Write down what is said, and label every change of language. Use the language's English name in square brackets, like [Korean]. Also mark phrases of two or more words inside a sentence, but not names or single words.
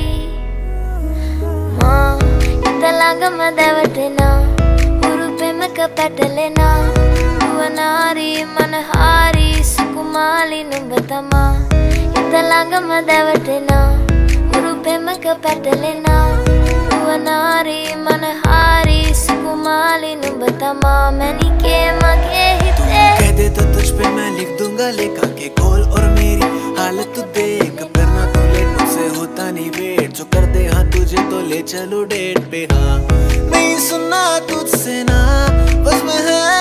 [Sinhala] මා හිත ළඟම දැවටෙනා උරු පෙමක පැටලෙනා නුවනාරි මනහාරි සුකුමාලි නුඹ තමා හිත ළඟම දැවටෙනා උරු පෙමක පැටලෙනා නුවනාරි මනහාරි සුකුමාලි නුඹ තමා මැණිකේ මගේ හිතේ [Hindi] कह दे तो तुझ पे मैं लिख दूंगा लेखा के खोल और मेरी हालत तू देख करना तो लेट मुझसे होता नहीं वेट जो कर दे हाँ तुझे तो ले चलो डेट पे हाँ नहीं सुनना तुझसे ना बस मैं